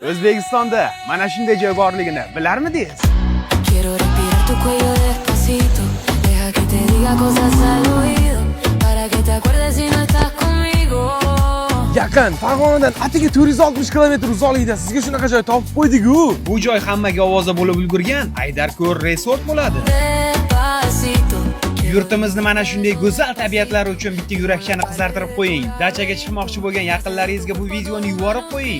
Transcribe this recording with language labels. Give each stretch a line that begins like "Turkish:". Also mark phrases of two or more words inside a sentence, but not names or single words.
Uzbek: O'zbekistonda mana shunday joy borligini bilarmidingiz?
Spanish: Quiero respirar tu cuello despacito. Deja que te diga cosas al oído. Para que te acuerdes si no estás conmigo.
Uzbek: Yaqin, Farg'onadan atigi 460 km uzoqlikda sizga shunaqa joy topib qo'ydik-ku. Bu joy hammaga ovoza bo'lib ulgurgan Aydarko'l resort bo'ladi. Despacito. Yurtimizni mana shunday go'zal tabiatlari uchun bitta yurakchani qizartirib qo'ying. Dachaga chiqmoqchi bo'lgan yaqinlaringizga bu videoni yuborib qo'ying.